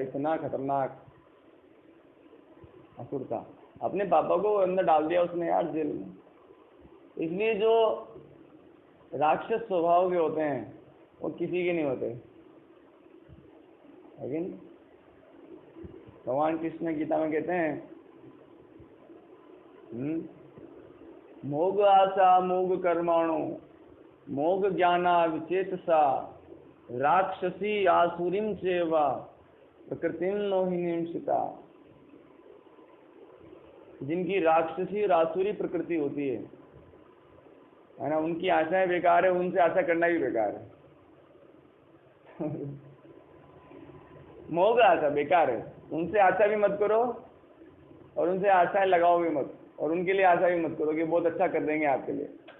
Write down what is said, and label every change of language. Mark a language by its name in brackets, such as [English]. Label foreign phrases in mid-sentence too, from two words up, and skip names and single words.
[Hindi] इतना खतरनाक असुर था। अपने पापा को अंदर डाल दिया उसने यार जेल में। इसलिए जो राक्षस स्वभाव के होते हैं वो किसी के नहीं होते, लेकिन भगवान कृष्ण गीता में कहते हैं [Sanskrit] मोग आशा मोग कर्माणो मोग ज्ञाना विचेतसा राक्षसी आसुरीम चेवा प्रकृतिम मोहिनीम सीता। [Hindi] जिनकी राक्षसी और आसुरी प्रकृति होती है ना, उनकी आशाएं बेकार है, उनसे आशा करना भी बेकार है। मोह आशा बेकार है, उनसे आशा भी मत करो और उनसे आशाएं लगाओ भी मत, और उनके लिए आशा भी मत करो कि बहुत अच्छा कर देंगे आपके लिए।